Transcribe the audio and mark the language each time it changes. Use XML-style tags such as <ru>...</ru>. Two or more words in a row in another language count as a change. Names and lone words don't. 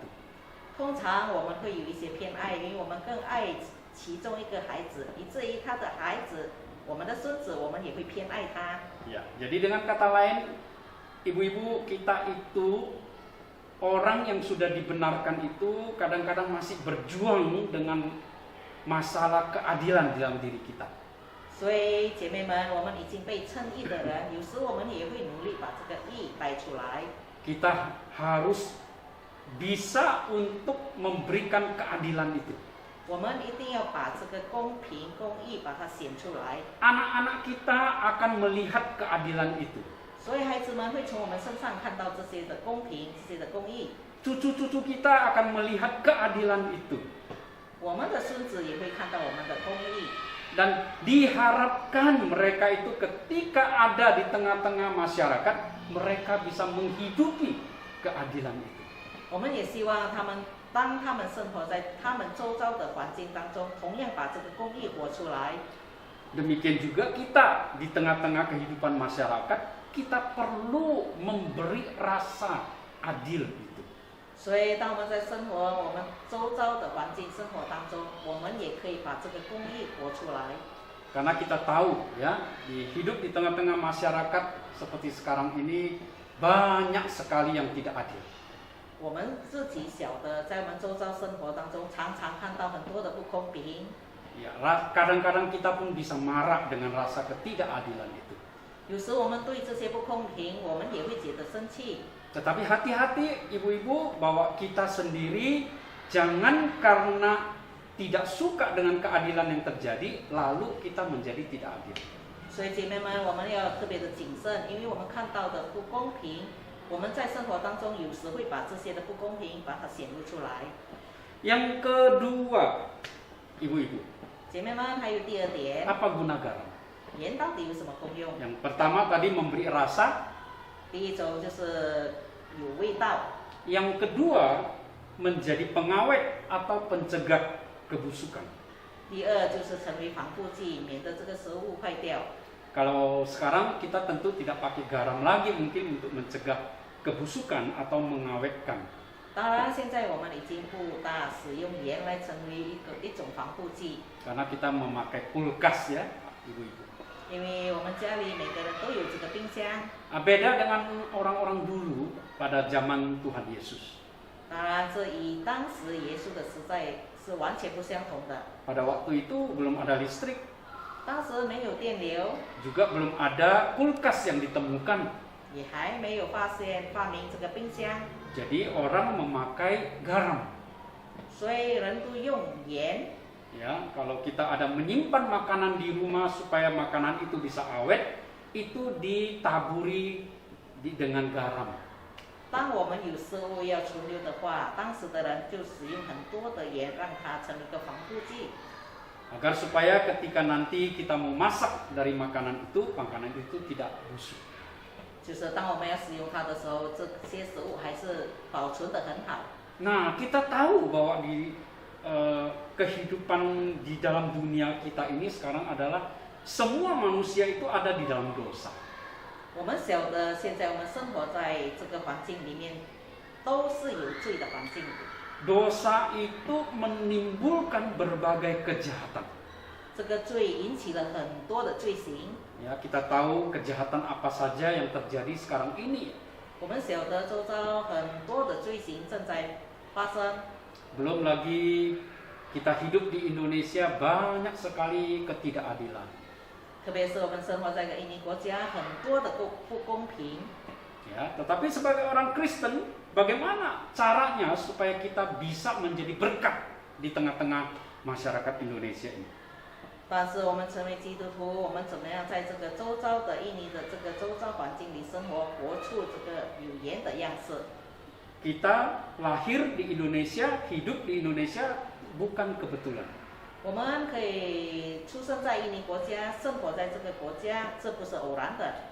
<zh>通常我们会有一些偏爱，因为我们更爱其中一个孩子，以至于他的孩子，我们的孙子，我们也会偏爱他。</zh> <id>Ya, jadi dengan kata lain, ibu-ibu kita itu orang yang sudah dibenarkan itu kadang-kadang masih berjuang dengan masalah keadilan di dalam diri kita.</id> <zh>所以姐妹们，我们已经被称义的人，有时我们也会努力把这个义带出来。</zh> <id>Kita harus bisa untuk memberikan keadilan itu.</id> <zh>我们一定要把这个公平、公义把它显出来，</zh> <id>Anak-anak kita akan melihat keadilan itu.</id> <zh>所以孩子们会从我们身上看到这些的公平、这些的公义。</zh> <id>Cucu-cucu kita akan melihat keadilan itu.</id> <zh>我们的孙子也会看到我们的公义。</zh> <id>Dan diharapkan mereka itu ketika ada di tengah-tengah masyarakat, mereka bisa menghidupi keadilan itu.</id> <zh>我们也希望他们，当他们生活在他们周遭的环境当中，同样把这个公义活出来。</zh> <id>Demikian juga kita di tengah-tengah kehidupan masyarakat, kita perlu memberi rasa adil itu.</id> <zh>所以，当我们在生活我们周遭的环境生活当中，我们也可以把这个公义活出来。</zh> <id>Karena kita tahu ya, hidup di tengah-tengah masyarakat seperti sekarang ini banyak sekali yang tidak adil.</id> <zh>我们自己晓得，在我们周遭生活当中，常常看到很多的不公平。</zh> <id>Ya, kadang-kadang kita pun bisa marah dengan rasa ketidakadilan itu.</id> <zh>有时我们对这些不公平，我们也会觉得生气。</zh> <id>Tetapi hati-hati ibu-ibu bahwa kita sendiri jangan karena tidak suka dengan keadilan yang terjadi lalu kita menjadi tidak adil.</id> <zh>所以姐妹们，我们要特别的谨慎，因为我们看到的不公平，我们在生活当中有时会把这些的不公平把它显露出来。</zh> <id>Yang kedua, ibu-ibu,</id> <zh>姐妹们，还有第二点，</zh> <id>apa guna garam?</id> <zh>盐到底有什么功用？</zh> <id>Yang pertama tadi memberi rasa,</id> <zh>第一种就是有味道，</zh> <id>yang kedua menjadi pengawet atau pencegah kebusukan.</id> <zh>第二就是成为防腐剂，免得这个食物坏掉。</zh> <id>Kalau sekarang kita tentu tidak pakai garam lagi mungkin untuk mencegah kebusukan atau mengawetkan.</id> <zh>当然，现在我们已经不大使用盐来成为一种防腐剂，</zh> <id>Karena kita memakai kulkas ya, ibu-ibu.</id> <zh>因为我们家里每个人都有这个冰箱。</zh> <id>Beda dengan orang-orang dulu pada zaman Tuhan Yesus.</id> <zh>当然，这与当时耶稣的时代是完全不相同的。</zh> <id>Pada waktu itu belum ada listrik,</id> <zh>当时没有电流，</zh> <id>juga belum ada kulkas yang ditemukan.</id> <zh>也还没有发明这个冰箱，</zh> <id>Jadi orang memakai garam.</id> <zh>所以人都用盐。</zh> <id>Ya, kalau kita ada menyimpan makanan di rumah supaya makanan itu bisa awet, itu ditaburi dengan garam.</id> <zh>当我们有食物要存留的话，当时的人就使用很多的盐，让它成一个防腐剂。</zh> <id>Agar supaya ketika nanti kita mau masak dari makanan itu tidak busuk.</id> <zh>就是当我们要使用它的时候，这些食物还是保存得很好。</zh> <id>Nah, kita tahu bahwa di kehidupan di dalam dunia kita ini sekarang adalah semua manusia itu ada di dalam dosa.</id> <zh>我们晓得，现在我们生活在这个环境里面，都是有罪的环境。</zh> <id>Dosa itu menimbulkan berbagai kejahatan.</id> <zh>这个罪引起了很多的罪行。</zh> <id>Ya, kita tahu kejahatan apa saja yang terjadi sekarang ini.</id> <zh>我们晓得周遭很多的罪行正在发生。</zh> <id>Belum lagi kita hidup di Indonesia banyak sekali ketidakadilan.</id> <zh>特别是我们生活在一个印尼国家，很多的不公平。</zh> <id>Ya, tetapi sebagai orang Kristen, bagaimana caranya supaya kita bisa menjadi berkat di tengah-tengah masyarakat Indonesia ini?</id> <zh>但是我们成为基督徒，我们怎么样在这个周遭的印尼的这个周遭环境里生活，活出这个有盐的样式？</zh> <id>Kita lahir di Indonesia, hidup di Indonesia bukan kebetulan.</id> <zh>我们可以出生在印尼国家，生活在这个国家，这不是偶然的。</zh>